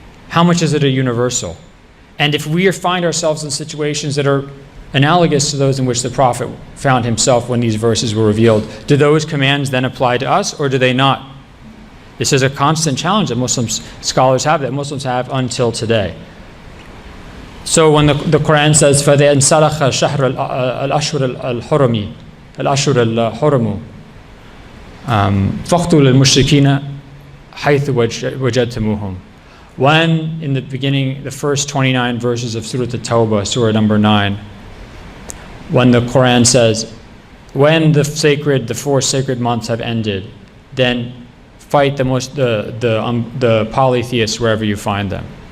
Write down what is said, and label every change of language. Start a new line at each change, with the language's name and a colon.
English: How much is it a universal? And if we find ourselves in situations that are analogous to those in which the Prophet found himself when these verses were revealed, do those commands then apply to us, or do they not? This is a constant challenge that Muslim scholars have, that Muslims have until today. So when the Quran says,
Arabic: فَإِذَا انْسَلَخَ شَهْرَ الْأَشْهُرِ الْحُرُمُ فَاقْتُلُوا الْمُشْرِكِينَ حَيْثُ وَجَدْتُمُوهُمْ.
English: When, in the beginning, the first 29 verses of Surah At-Tawbah, Surah number 9, when the Quran says, when the 4 sacred months have ended, then fight the polytheists wherever you find them.